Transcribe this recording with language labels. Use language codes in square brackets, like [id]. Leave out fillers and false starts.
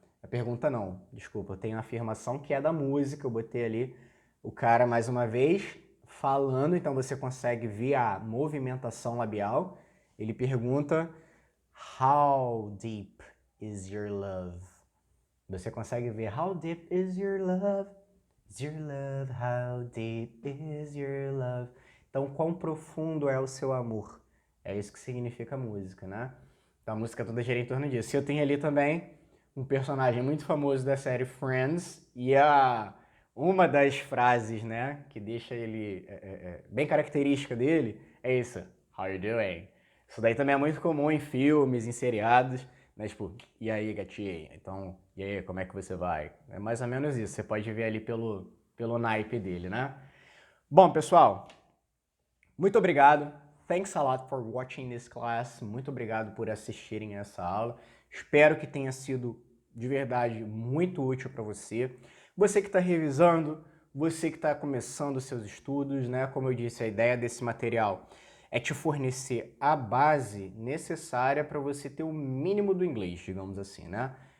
[pt] A pergunta não, desculpa, eu tenho uma afirmação que é da música, eu botei ali o cara mais uma vez falando, então você consegue ver a movimentação labial. Ele pergunta, [en] how deep is your love? [pt] Você consegue ver, [en] how deep is your love? Is your love, how deep is your love? [pt] Então, quão profundo é o seu amor? É isso que significa a música, né? Então, a música toda gira em torno disso. Eu tenho ali também um personagem muito famoso da série Friends e uma das frases, né, que deixa ele bem característica dele é isso, [en] how you doing? [pt] Isso daí também é muito comum em filmes, em seriados, né, tipo, e aí, gatinha? Então, e aí, como é que você vai? É mais ou menos isso, você pode ver ali pelo naipe dele, né? Bom, pessoal, muito obrigado. [en] Thanks a lot for watching this class. [pt] Muito obrigado por assistirem essa aula. Espero que tenha sido de verdade muito útil para você. Você que está revisando, você que está começando os seus estudos, né? Como eu disse, a ideia desse material é te fornecer a base necessária para você ter o mínimo do inglês, digamos assim, né?